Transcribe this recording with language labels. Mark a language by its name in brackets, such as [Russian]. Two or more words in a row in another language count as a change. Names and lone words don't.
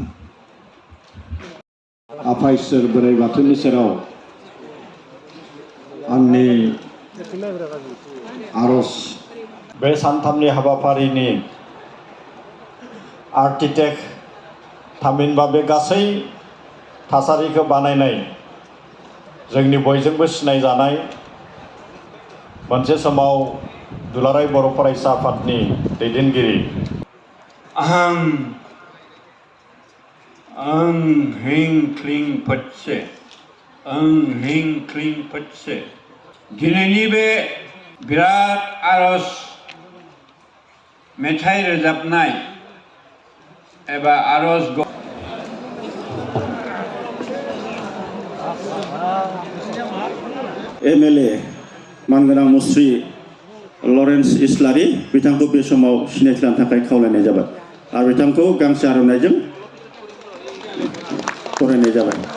[Bodo] आफा इसोर बोराइ बाथौनि सेराव आंनि आर'ज बे सानथामनि हाबाफारिनि आर्किटेक्ट थामहिनबा बे गासै थासारिखौ बानायनाय जोंनि बयजोंबो सिनायजानाय मोनसे समाव दुलाराय बर' फरायसा आफादनि दैदेनगिरि [Sanskrit] ओं ह्रीं क्लीं फत्से ओं ह्रीं क्लीं फत्से [Bodo] दिनैनि बे बिराद आर'ज मेथाइ रोजाबनाय एबा आर'ज MLA मानगोनां मुस्रि लरेन्स इस्लारि बिथांखौ बे समाव सिनायथि लानो थाखाय खावलायनाय जाबाय आरो बिथांखौ गांसे आर'नाइजों बरायनाय जाबाय।